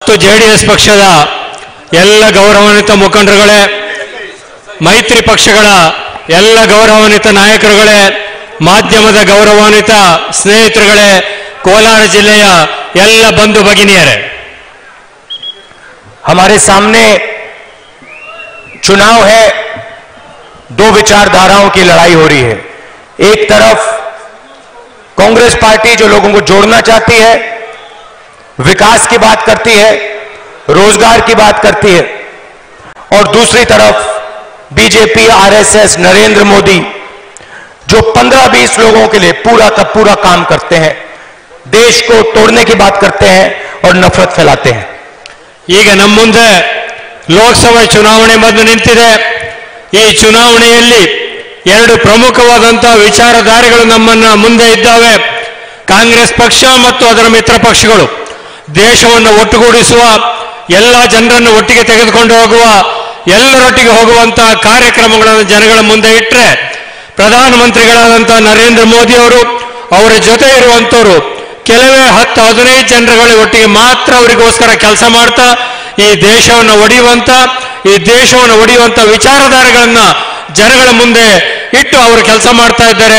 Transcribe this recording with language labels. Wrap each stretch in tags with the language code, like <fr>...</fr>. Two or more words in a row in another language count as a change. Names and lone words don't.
<kn>ಮತ್ತು ಜೆಡಿಎಸ್ ಪಕ್ಷದ ಎಲ್ಲ ಗೌರವಾನ್ವಿತ ಮುಖಂಡರುಗಳೇ, ಮೈತ್ರಿ ಪಕ್ಷಗಳ ಎಲ್ಲ ಗೌರವಾನ್ವಿತ ನಾಯಕರುಗಳೇ, ಮಾಧ್ಯಮದ ಗೌರವಾನ್ವಿತ ಸ್ನೇಹಿತರುಗಳೇ, ಕೋಲಾರ ಜಿಲ್ಲೆಯ ಎಲ್ಲ ಬಂಧು ಭಗಿನಿಯರೇ,</kn> <hi>हमारे सामने चुनाव है। दो विचारधाराओं की लड़ाई हो रही है। एक तरफ कांग्रेस पार्टी जो लोगों को जोड़ना चाहती है, विकास की बात करती है, रोजगार की बात करती है, और दूसरी तरफ बीजेपी, आरएसएस, नरेंद्र मोदी जो 15-20 लोगों के लिए पूरा का पूरा काम करते हैं, देश को तोड़ने की बात करते हैं और नफरत फैलाते हैं।</hi> <kn>ಈಗ ನಮ್ಮ ಮುಂದೆ ಲೋಕಸಭಾ ಚುನಾವಣೆ ಬಂದು ನಿಂತಿದೆ. ಈ ಚುನಾವಣೆಯಲ್ಲಿ ಎರಡು ಪ್ರಮುಖವಾದಂತಹ ವಿಚಾರಧಾರೆಗಳು ನಮ್ಮನ್ನ ಮುಂದೆ ಇದ್ದಾವೆ. ಕಾಂಗ್ರೆಸ್ ಪಕ್ಷ ಮತ್ತು ಅದರ ಮಿತ್ರ ಪಕ್ಷಗಳು ದೇಶವನ್ನು ಒಟ್ಟುಗೂಡಿಸುವ, ಎಲ್ಲ ಜನರನ್ನು ಒಟ್ಟಿಗೆ ತೆಗೆದುಕೊಂಡು ಹೋಗುವ, ಎಲ್ಲರೊಟ್ಟಿಗೆ ಹೋಗುವಂತಹ ಕಾರ್ಯಕ್ರಮಗಳನ್ನು ಜನಗಳ ಮುಂದೆ ಇಟ್ಟರೆ, ಪ್ರಧಾನಮಂತ್ರಿಗಳಾದಂತಹ ನರೇಂದ್ರ ಮೋದಿ ಅವರು, ಅವರ ಜೊತೆ ಇರುವಂತವರು ಕೆಲವೇ 10-15 ಜನರುಗಳ ಒಟ್ಟಿಗೆ ಮಾತ್ರ ಅವರಿಗೋಸ್ಕರ ಕೆಲಸ ಮಾಡ್ತಾ ಈ ದೇಶವನ್ನು ಒಡೆಯುವಂತ ವಿಚಾರಧಾರೆಗಳನ್ನ ಜನಗಳ ಮುಂದೆ ಇಟ್ಟು ಅವರು ಕೆಲಸ ಮಾಡ್ತಾ ಇದ್ದಾರೆ.</kn>